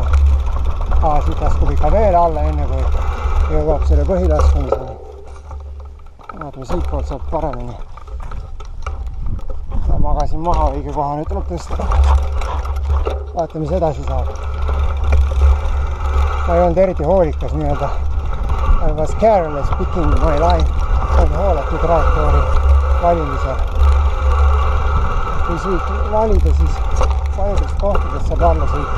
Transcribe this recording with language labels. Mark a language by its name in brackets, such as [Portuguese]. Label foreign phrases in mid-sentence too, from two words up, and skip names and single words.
[Estonian] Siit laskub ikka veel alla enne, kui jõuab selle põhilaskumisele. Vaatame, siit poolt saab paremini. Magasin maha õige koha, nüüd tuleb tõsta. Vaatame, mis edasi saab. Ma ei olnud eriti hoolikas nii-öelda. [English] I was careless picking my line. [Estonian] On hoolatu trajektoori valimisel. Kui siit valida, siis paljudest kohtadest saab alla sõita.